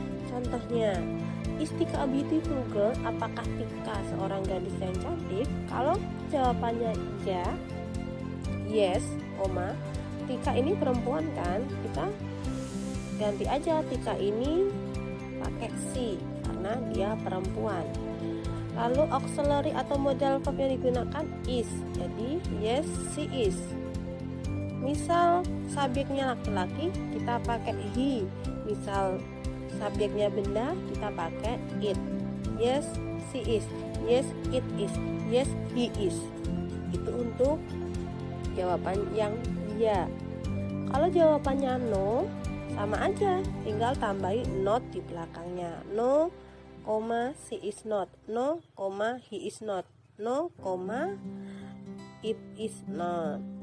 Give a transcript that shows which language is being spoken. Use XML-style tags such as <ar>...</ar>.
<en>Contohnya, is Tika a beautiful girl?</en> <id>Apakah Tika seorang gadis yang cantik? Kalau jawabannya ya, yes, koma, Tika ini perempuan kan? Kita ganti aja Tika ini pakai she karena dia perempuan. Lalu auxiliary atau modal verb yang digunakan is, jadi</id> <en>yes she is.</en> <id>Misal subjeknya laki-laki, kita pakai he. Misal subjeknya benda, kita pakai it.</id> <en>Yes she is, yes it is, yes he is.</en> <id>Itu untuk jawaban yang ya. Kalau jawabannya no, sama aja, tinggal tambahin not di belakangnya.</id> <en>No, she is not. No, he is not. No, it is not.</en>